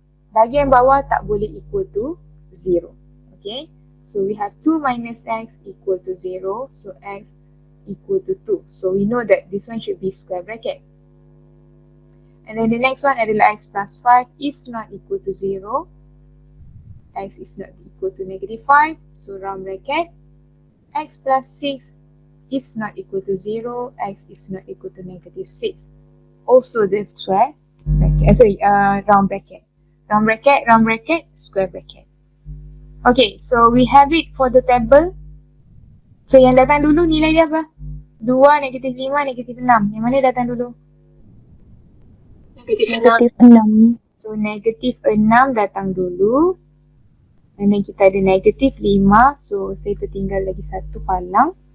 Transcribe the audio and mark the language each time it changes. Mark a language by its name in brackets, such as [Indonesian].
[Malay] Bahagian bawah tak boleh [English] equal to 0. Okay, so we have 2 minus x equal to 0. So x equal to 2. So we know that this one should be square bracket. And then the next one adalah x plus 5 is not equal to 0. X is not equal to negative 5. So round bracket. X plus 6 is not equal to 0. X is not equal to negative 6. Also the square bracket. Round bracket. Round bracket, round bracket, square bracket. Okay, so we have it for the table. [Malay] So yang datang dulu nilai dia apa? 2, negatif 5, negatif 6. Yang mana datang dulu? Negatif 6. So negatif 6 datang dulu. [English] And then [Malay] kita ada negatif 5. So saya tertinggal lagi satu palang.